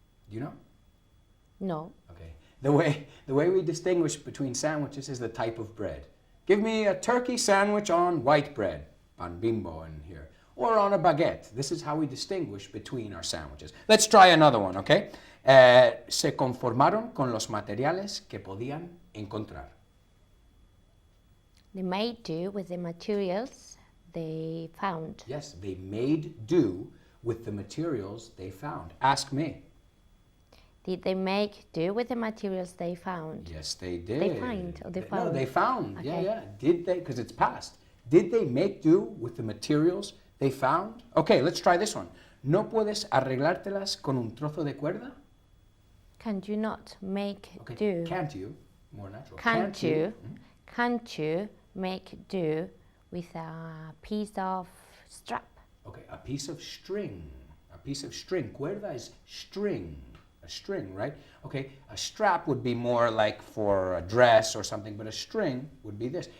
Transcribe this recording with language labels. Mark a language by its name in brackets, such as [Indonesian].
[English] Do you know? No. Okay. The way we distinguish between sandwiches is the type of bread. Give me a turkey sandwich on white bread, pan bimbo in here, or on a baguette. This is how we distinguish between our sandwiches. Let's try another one, okay? [Spanish] Se conformaron con los materiales que podían encontrar. [English] They made do with the materials they found. Yes, they made do with the materials they found. Ask me. Did they make do with the materials they found? Yes, they did. They find or they No, found? they found. Okay. Yeah. Did they? Because it's past. Did they make do with the materials they found? Okay, let's try this one. [Spanish] ¿No puedes arreglártelas con un trozo de cuerda? [English] Can you not make Okay. do? Can't you? More natural. Can't you? Can't you make do with a piece of strap? Okay, a piece of string. A piece of string. Cuerda is string. A string, right? Okay, a strap would be more like for a dress or something, but a string would be this.